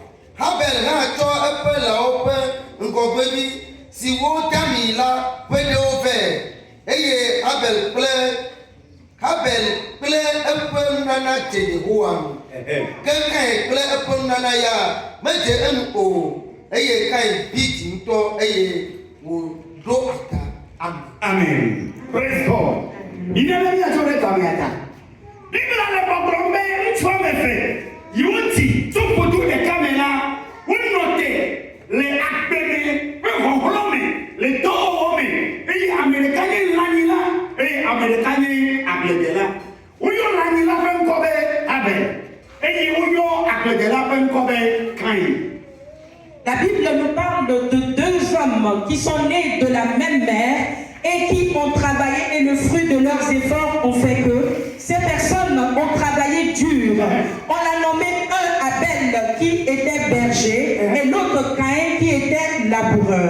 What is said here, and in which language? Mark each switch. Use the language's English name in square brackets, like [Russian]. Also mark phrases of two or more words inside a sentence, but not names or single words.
[Ewe] Abel hã tsɔ eƒe lãwo ƒe ŋgɔgbevi siwo dami la ƒe ɖewo vɛ. Eye Abel kple eƒe nunana dze Yehowa ŋu. Ke Kain kple eƒe nunana ya medze enu o. Eye Kain bi dzi ŋutɔ eye wòɖo ata ame. [English] Amen. Praise God. [French] Il est venu à ton état. [Ewe] Bibla le bɔbɔrɔ bɛ ŋutsu ame eve yiwo ti tso ƒodo ɖeka me la wonɔte le agbeme ƒe xɔxlɔ̃ me le dɔwɔwɔ me eye ame ɖeka nye lãnyila eye ame ɖeka nye agbledela. Woyɔ lãnyila ƒe ŋkɔ be Abel eye woyɔ agbledela ƒe ŋkɔ be Kain. [French] La Bible nous parle de deux hommes qui sont nés de la même mère et qui ont travaillé et le fruit de leurs efforts ont fait que ces personnes ont travaillé dur. On a nommé un Abel qui était berger et l'autre Caïn qui était laboureur.